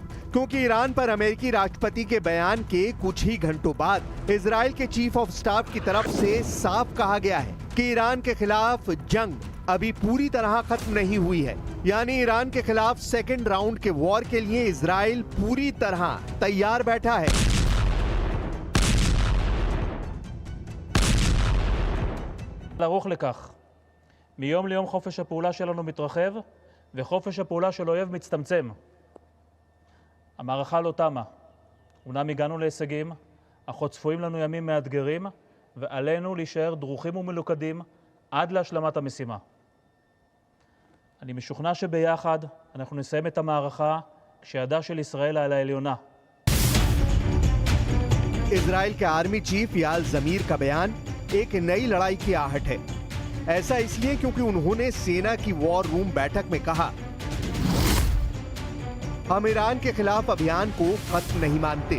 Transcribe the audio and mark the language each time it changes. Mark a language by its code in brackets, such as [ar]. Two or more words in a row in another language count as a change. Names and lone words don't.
[hi] क्योंकि ईरान पर अमेरिकी राष्ट्रपति के बयान के कुछ ही घंटों बाद इजराइल के [en] chief of staff [hi] की तरफ से साफ कहा गया है कि ईरान के खिलाफ जंग अभी पूरी तरह खत्म नहीं हुई है। यानी ईरान के खिलाफ [en] second round [hi] के वॉर के लिए इजराइल पूरी तरह तैयार बैठा है। [he] לערוך לכך. מיום ליום חופש הפעולה שלנו מתרחב, וחופש הפעולה של אויב מצטמצם. המערכה לא תמה. אומנם הגענו להישגים, אך עוד צפויים לנו ימים מאתגרים, ועלינו להישאר דרוכים ומלוכדים עד להשלמת המשימה. אני משוכנע שביחד אנחנו נסיים את המערכה כשידה של ישראל על העליונה. [hi] इजराइल के [en] army chief [hi] याल जमीर का बयान एक नई लड़ाई की आहट है। ऐसा इसलिए क्योंकि उन्होंने सेना की [en] war room [hi] बैठक में कहा, हम ईरान के खिलाफ अभियान को खत्म नहीं मानते।